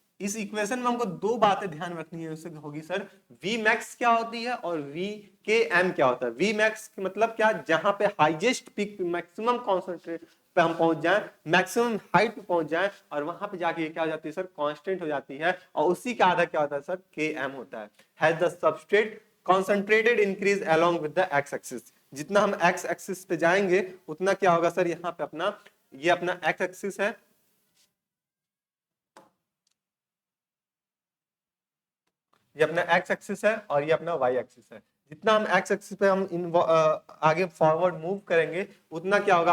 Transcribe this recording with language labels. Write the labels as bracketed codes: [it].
[hi] इस इक्वेशन में हमको दो बातें ध्यान रखनी है, उससे होगी सर वी मैक्स क्या होती है और वी के एम क्या होता है। वी मैक्स मतलब क्या? जहां पे हाईएस्ट पीक मैक्सिमम कॉन्सेंट्रेट पे हम पहुंच जाएं, मैक्सिमम हाइट पे पहुंच जाएं, और वहां पे जाके क्या हो जाती है सर? कांस्टेंट हो जाती है, और उसी का आधा क्या होता है सर? के एम होता है। [en] Has the substrate concentrated increase along with the x axis। [hi] जितना हम x axis पे जाएंगे उतना क्या होगा सर? यहाँ पे अपना ये अपना x axis है, ये अपना x एक्सिस है और ये अपना y एक्सिस है। जितना हम x एक्सिस पे हम आगे फॉरवर्ड मूव करेंगे उतना क्या होगा?